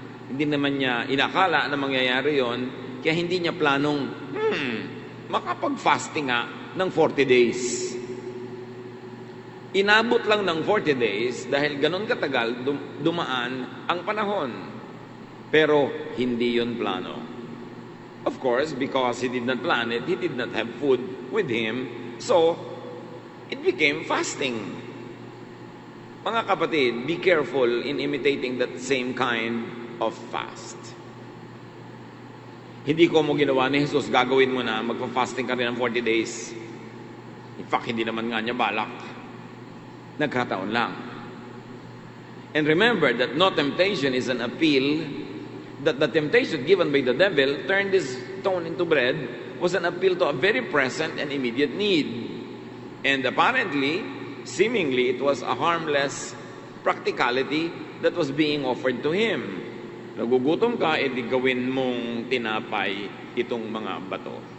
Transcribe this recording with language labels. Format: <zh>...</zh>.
<tl>Hindi naman niya inakala na mangyayari yon. Kaya hindi niya planong, makapag-fasting nga ng 40 days. Inabot lang ng 40 days dahil ganun katagal dumaan ang panahon. Pero hindi yun plano.</tl> <en>Of course, because he did not plan it, he did not have food with him, so it became fasting.</en> <tl>Mga kapatid,</tl> <en>be careful in imitating that same kind of fast.</en> <tl>Hindi ko mo ginawa ni Jesus, gagawin mo na, magpa-fasting ka rin ng 40 days.</tl> <en>In fact,</en> <tl>hindi naman nga niya balak. Nagkataon lang.</tl> <en>And remember that no temptation is an appeal, that the temptation given by the devil turned this stone into bread was an appeal to a very present and immediate need. And apparently, seemingly, it was a harmless practicality that was being offered to him.</en> <tl>Nagugutom ka, edi gawin mong tinapay itong mga bato.</tl>